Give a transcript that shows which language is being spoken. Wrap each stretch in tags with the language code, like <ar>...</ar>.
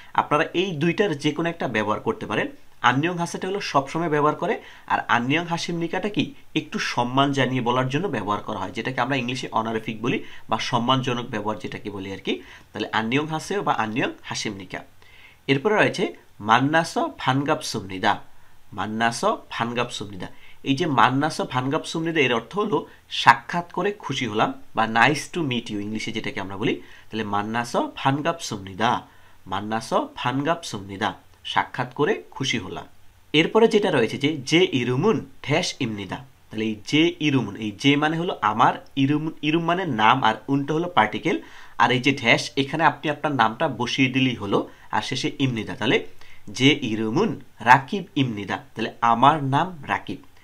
<bn>আপনারা এই দুইটার যে কোনো একটা ব্যবহার করতে পারেন। আন্নিয়ং হাসাটা হলো সবসময় ব্যবহার করে, আর আন্নিয়ং হাসিমনিকাটা কি একটু সম্মান জানিয়ে বলার জন্য ব্যবহার করা হয়, যেটাকে আমরা ইংলিশে অনারিফিক বলি বা সম্মানজনক ব্যবহার যেটাকে বলি আর কি। তাহলে আন্নিয়ং হাসেও বা আন্নিয়ং হাসিমনিকা। এরপরে রয়েছে</bn> <ko>만나서 반갑습니다. 만나서 반갑습니다.</ko> <bn>এই যে</bn> <ko>만나서 반갑습니다</ko> <bn>এর অর্থ হলো সাক্ষাৎ করে খুশি হলাম বা</bn> <en>nice to meet you</en> <bn>ইংলিশে যেটাকে আমরা বলি।</bn> <ko>তাহলে 만나서 반갑습니다. 만나서 반갑습니다.</ko> <bn>সাক্ষাৎ করে খুশি হলাম। এরপরে যেটা রয়েছে যে</bn> <ko>제 이름은 ড্যাশ입니다।</ko> <bn>তাহলে এই যে ইরুমুন, এই যে মানে হলো আমার, ইরুম মানে নাম, আর উনটা হলো পার্টিকেল, আর এই যে ড্যাশ এখানে আপনি আপনার নামটা বসিয়ে দিলেই হলো, আর শেষে ইমনিদা। তাহলে</bn> <ko>যে ইরুমুন রাকিব ইমনিদা,</ko> <bn>তাহলে আমার নাম রাকিব।</bn>